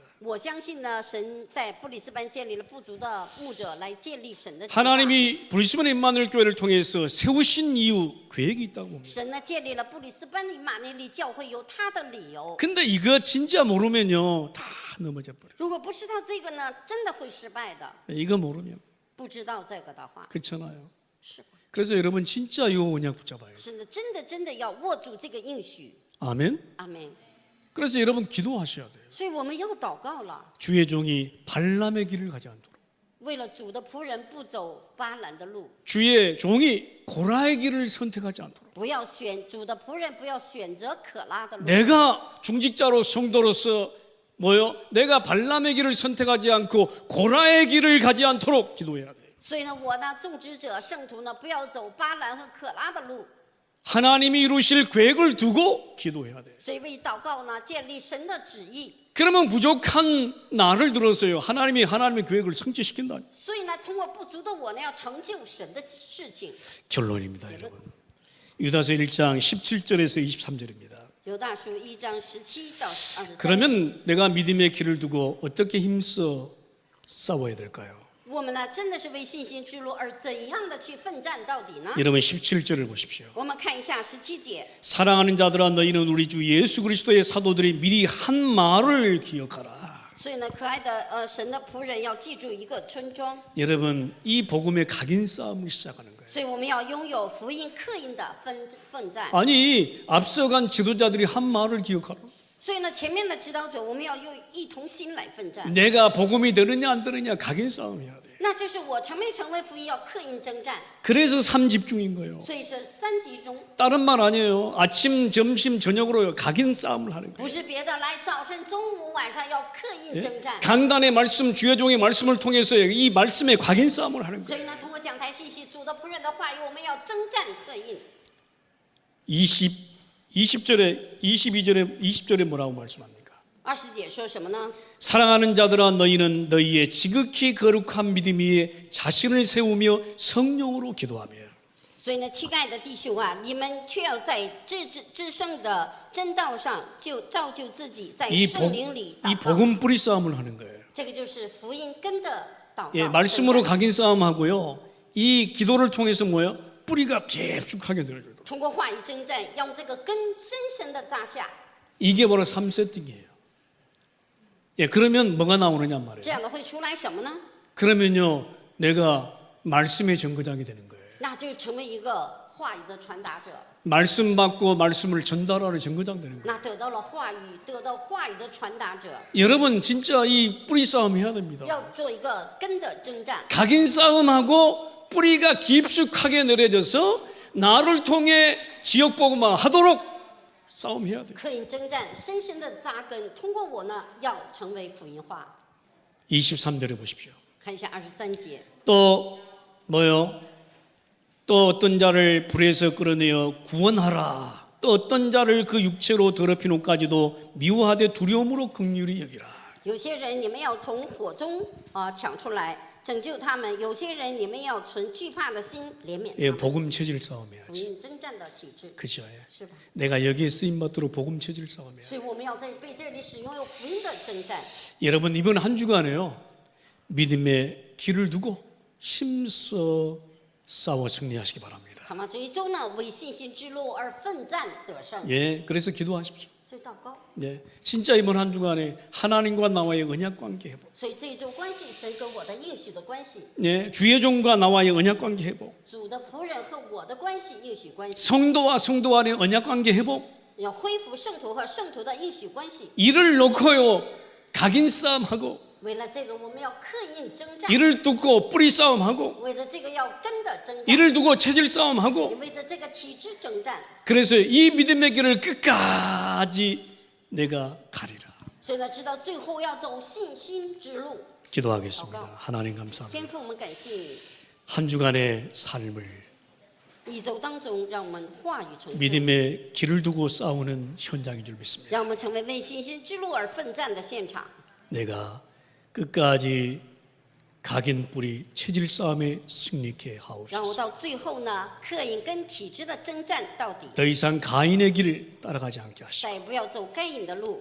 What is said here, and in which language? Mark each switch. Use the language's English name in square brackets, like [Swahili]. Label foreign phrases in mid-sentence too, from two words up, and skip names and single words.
[Chinese] 我相信呢，神在布里斯班建立了不足的牧者来建立神的计划。 [Korean] 하나님이 브리스번 임마누엘 교회를 통해서 세우신 이유 계획이 있다고 봅니다. [Chinese] 神呢建立了布里斯班以马内利教会有他的理由。 [Korean] 근데 이거 진짜 모르면요 다 넘어져 버려. [Chinese] 如果不知道这个呢，真的会失败的。 [Korean] 이거 모르면 [Chinese] 不知道这个的话， [Korean] 그렇잖아요. [Chinese] 是吧？ [Korean] 그래서 여러분 진짜 이 언약 붙잡아요. [Chinese] 是的，真的要握住这个应许。 [Korean] 아멘. [Chinese] 阿门。 [Korean] 그래서 여러분 기도하셔야 돼요. [Chinese] 所以我们要祷告了， [Korean] 주의 종이 발람의 길을 가지 않도록. [Chinese] 为了主的仆人不走巴兰的路， [Korean] 주의 종이 고라의 길을 선택하지 않도록. [Chinese] 不要选主的仆人不要选择可拉的路。 [Korean] 내가 중직자로 성도로서 내가 발람의 길을 선택하지 않고 고라의 길을 가지 않도록 기도해야 돼. [Chinese] 所以呢，我呢，种植者圣徒呢，不要走巴兰和可拉的路。 [Korean] 하나님이 이루실 계획을 두고 기도해야 돼. [Chinese] 所以为祷告呢，建立神的旨意。 [Korean] 그러면 부족한 나를 들어서요. 하나님의 계획을 성취시킨다. [Chinese] 所以呢，通过不足的我呢，要成就神的事情。 [Korean] 결론입니다, 여러분. 유다서 1장 17절에서 23절입니다. [Chinese] 犹大书1章17到23。 [Korean] 그러면 내가 믿음의 길을 두고 어떻게 힘써 싸워야 될까요? [Chinese] 我们呢，真的是为信心之路而怎样的去奋战到底呢？ [Korean] 여러분 17절을 보십시오. [Chinese] 我们看一下17节。 [Korean] 사랑하는 자들아 너희는 우리 주 예수 그리스도의 사도들이 미리 한 말을 기억하라. [Chinese] 所以呢，可爱的神的仆人要记住一个村庄， [Korean] 여러분 이 복음의 각인 싸움을 시작하는 거예요. [Chinese] 所以我们要拥有福音刻印的奋战。 [Korean] 아니 앞서간 지도자들이 한 말을 기억하라. [Chinese] 所以呢，前面的指导者，我们要用一同心来奋战。 [Korean] 내가 복음이 되느냐 안 되느냐 각인 싸움해야 돼. [Chinese] 那就是我成没成为福音要刻印征战， [Korean] 그래서 3집중인 거예요. [Chinese] 所以是3集中， [Korean] 다른 말 아니에요. 아침, 점심, 저녁으로 각인 싸움을 하는 [Chinese] 不 [Korean] 거예요. [Chinese] 是别的，来早晨、中午、晚上要刻印征战。 [Korean] 강단의 말씀, 주의 종의 말씀을 통해서 이 말씀의 각인 싸움을 하는 [Chinese] 所 [Korean] 거예요. [Chinese] 以呢，通过讲台信息、主的仆人的话语，我们要征战刻印。 [Korean] 20절에 22절에 20절에 뭐라고 말씀합니까? [Chinese] 20 节说什么呢？ [Korean] 사랑하는 자들아 너희는 너희의 지극히 거룩한 믿음 위에 자신을 세우며 성령으로 기도하며. [Chinese] 所以呢，亲爱的弟兄啊，你们却要在至圣的真道上，就造就自己，在 [Korean] 이 [Chinese] 圣灵里 [Korean] 이 [Chinese] 祷告。 [Korean] 복음 뿌리 싸움을 하는 거예요. [Chinese] 这个就是福音根的祷告。 [Korean] 예, 말씀으로 [Chinese] 征战 [Korean] 각인 싸움하고요. 이 기도를 통해서 뭐예요? 뿌리가 깊숙하게 내려줘요. [Chinese] 通过话语征战，让这个根深深的扎下。 [Korean] 이게 바로 3세팅이에요. 예, 그러면 뭐가 나오느냐 [Chinese] 这 [Korean] 말이에요. [Chinese] 样的会出来什么呢？ [Korean] 그러면요, 내가 말씀의 정거장이 되는 거예요. [Chinese] 那就成为一个话语的传达者。 [Korean] 말씀 받고 말씀을 전달하는 정거장 되는 거예요. [Chinese] 那得到了话语，得到话语的传达者， [Korean] 여러분 진짜 이 뿌리 싸움 해야 됩니다. [Chinese] 要做一个根的征战。 [Korean] 각인 싸움하고 뿌리가 깊숙하게 내려져서 나를 통해 지역 복음화 하도록 싸움해야 돼요. [Chinese] 刻印征战，深深的扎根。通过我呢，要成为福音化。 [Korean] 23절에 보십시오. [Chinese] 看一下23节。 [Korean] 또 뭐요? 또 어떤 자를 불에서 끌어내어 구원하라. 또 어떤 자를 그 육체로 더럽히노까지도 미워하되 두려움으로 긍휼히 여기라. [Chinese] 有些人你们要从火中抢出来，拯救他们；有些人你们要存惧怕的心，怜悯 [Korean] 예, [Chinese] 他们。 [Korean] 복음 체질 [Chinese] 福 [Korean] 싸움해야지. [Chinese] 音征战的体制， [Korean] 그죠? 예. [Chinese] 是吧？ [Korean] 내가 여기에 쓰임 받도록 복음 체질 싸움해야. [Chinese] 所以我们要在被这里使用有福音的征战。 [Korean] 여러분 이번 한 주간에요. 믿음의 길을 두고 힘써 싸워 승리하시기 바랍니다. [Chinese] 好吗？这一周呢，为信心之路而奋战得胜。 [Korean] 예, 그래서 기도하십시오. [Chinese] 所以祷告， [Korean] 네, 진짜 이번 한 주간에 하나님과 나와의 언약 관계 회복. [Chinese] 所以这一周关系神跟我的应许的关系， [Korean] 네, 주의 종과 나와의 언약 관계 회복. [Chinese] 主的仆人和我的关系应许关系， [Korean] 성도와 성도 안의 언약 관계 회복. [Chinese] 要恢复圣徒和圣徒的应许关系。 [Korean] 이를 놓고요. 각인 싸움하고 [Chinese] 为了这个，我们要刻印征战； [Korean] 이를 두고 뿌리 싸움하고 [Chinese] 为了这个，要根的征战； [Korean] 이를 두고 체질 싸움하고 [Chinese] 为了这个体制征战。 [Korean] 그래서 이 믿음의 길을 끝까지 내가 가리라. [Chinese] 所以呢，直到最后要走信心之路。 [Korean] 기도하겠습니다. 하나님 감사합니다. [Chinese] 天父，我们感谢你， [Korean] 한 주간의 삶을 [Chinese] 一周当中让我们话语成就， [Korean] 믿음의 길을 두고 싸우는 현장인 줄 믿습니다. [Chinese] 让我们成为为信心之路而奋战的现场。 [Korean] 내가 끝까지 각인 뿌리 체질 싸움에 승리케 [Chinese] 让我 [Korean] 하옵소서. [Chinese] 到最后呢，刻印跟体制的征战到底， [Korean] 더 이상 가인의 길을 따라가지 않게 하시고 [Chinese] 再也不要走该隐的路，